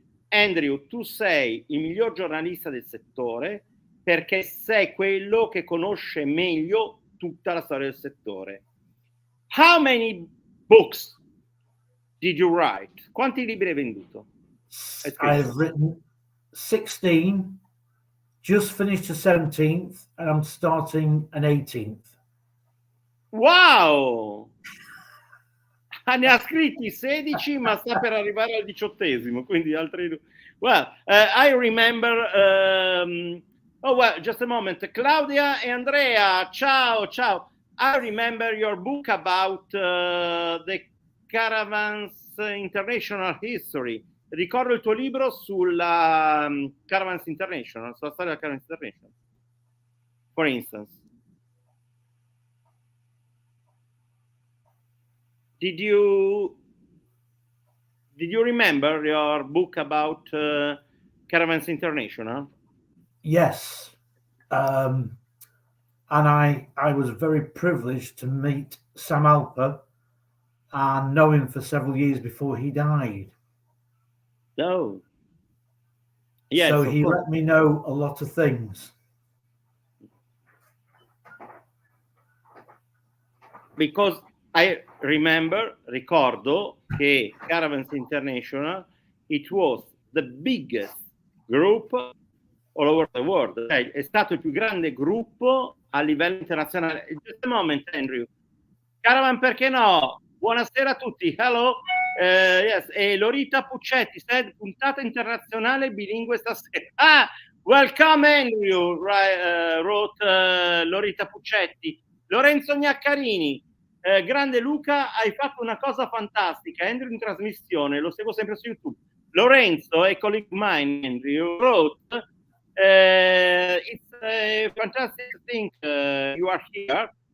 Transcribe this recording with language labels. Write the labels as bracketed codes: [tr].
[it] Andrew, tu sei il miglior giornalista del settore perché sei quello che conosce meglio tutta la storia del settore. [en] How many books did you write? [it] Quanti libri hai venduto? [en] I've written 16, just finished the 17th, and I'm starting an 18th. Wow! [it] Ne ha scritti 16, ma sta per arrivare al 18esimo, quindi altri due. [en] Well, I remember... oh, well, just a moment. [it] Claudia e Andrea, ciao. [en] I remember your book about the Caravans International History. [it] Ricordo il tuo libro sulla Caravans International, sulla storia della Caravans International. [en] For instance. Did you remember your book about Caravans International? Yes. And I was very privileged to meet Sam Alper and know him for several years before he died. Oh. Yes, so he let me know a lot of things. Because I [it] ricordo che [en] Caravans International, it was the biggest group all over the world. [it] È stato il più grande gruppo a livello internazionale. [en] Just a moment, Andrew. Caravan, [it] perché no? Buonasera a tutti. [en] Hello. Yes. [it] E Lorita Puccetti said, puntata internazionale bilingue stasera. [en] Ah, welcome Andrew, wrote Lorita Puccetti. [it] Lorenzo Gnaccarini, grande Luca, hai fatto una cosa fantastica. Andrew in trasmissione, lo seguo sempre su YouTube. [en] Lorenzo, a colleague mine, Andrew, wrote, it's a fantastic thing you are here.